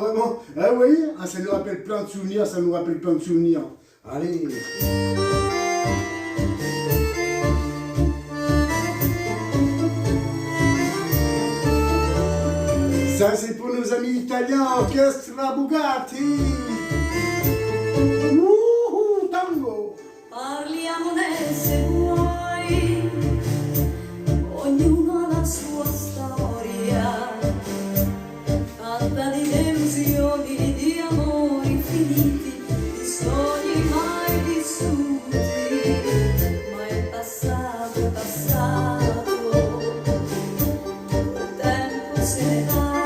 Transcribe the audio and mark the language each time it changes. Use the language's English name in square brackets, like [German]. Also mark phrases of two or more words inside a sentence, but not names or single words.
[French] Hein? Ah, vous voyez, ah, ça nous rappelle plein de souvenirs, ça nous rappelle plein de souvenirs. Allez. Ça c'est pour nos amis italiens, Orchestra Bugatti. Tango. [Italian] Parliamone se vuoi, ognuno ha la sua storia, fatta di delusioni, di amori finiti, di sogni mai vissuti, ma il passato è passato, il tempo se ne va.